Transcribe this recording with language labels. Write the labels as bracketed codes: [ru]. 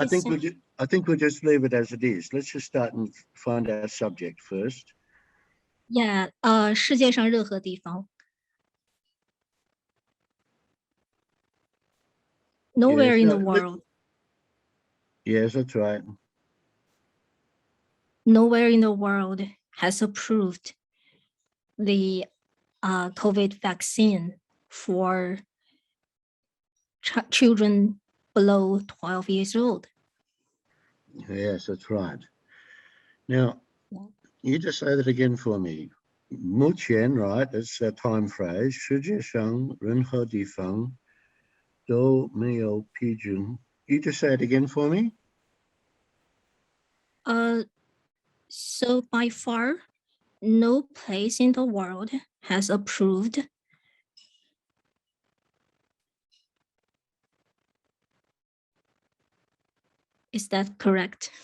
[en] I think we'll just leave it as it is. Let's just start and find our subject first. Yeah, [zh] 世界上任何地方。 [en] Nowhere in the world. Yes, that's right. Nowhere in the world has approved the COVID vaccine for children below 12 years old. Yes, that's right. Now, you just say that again for me. [zh] 目前, [en] right, that's a time phrase. [zh] 世界上任何地方都没有批准. [en] You just say it again for me. So by far, no place in the world has approved Is that correct?